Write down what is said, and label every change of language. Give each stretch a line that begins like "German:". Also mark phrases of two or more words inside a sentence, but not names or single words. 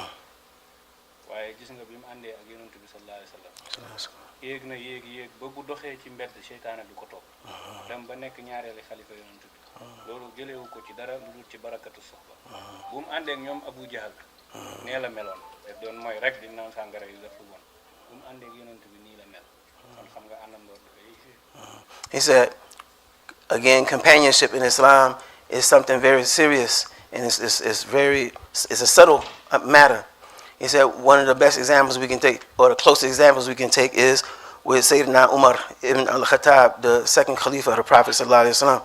Wolof: waaye gis nga bi mu àndee ak yonent bi
Arabic: صلى الله عليه وسلم
Wolof: yéeg na yéeg ba bu doxee ci mbedd seytaane du ko topp dem ba nekk ñaareeli xalifa yonent bi loolu jëlewu ko ci dara lu dul ci barakatu soxba bu mu àndee ak ñoom Abu Jahal nee la meloon daf doon mooy rek di naan sàngara yu def lu bon bu mu àndee ak yonent bi nii la mel kon xam nga àndandoor dafay.
English: He said, again, companionship in Islam is something very serious, and it's a subtle matter. He said one of the best examples we can take, or the closest examples we can take, is with Sayyidina Umar ibn al-Khattab, the second Khalifa of the Prophet
Arabic: صلى الله عليه وسلم.